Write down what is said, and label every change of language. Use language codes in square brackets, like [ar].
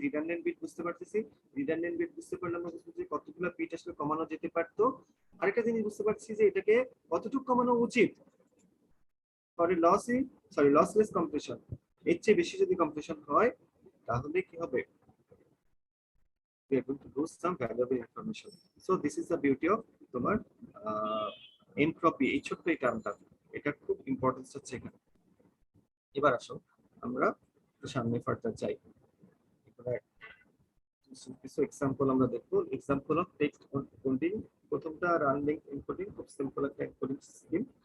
[bn] Redundant bit বুঝতে পারতেছি, redundant bit বুঝতে পারলে আমরা বুঝতে যে কতগুলো বিট আসলে কমানো যেতে পারতো। আরেকটা জিনিস বুঝতে পারছি যে এটাকে কতটুকু কমানো উচিত for lassi, sorry lossless compression. এর চেয়ে বেশি যদি কম্প্রেশন হয়, তাহলে কি হবে, [en] we are going to lose some valuable information. So this is the beauty of [bn] তোমার এনট্রপি। এই ছোট্ট এই টার্মটা, এটা খুব ইম্পর্টেন্স হচ্ছে এখানে। এবার আসো আমরা সামনে ফার্দার যাই। এবার কিছু এক্সাম্পল আমরা দেখবো। Example of text coding. প্রথমটা রান লিঙ্ক এনকোডিং, খুব সিম্পল একটা এনকোডিং স্কিম।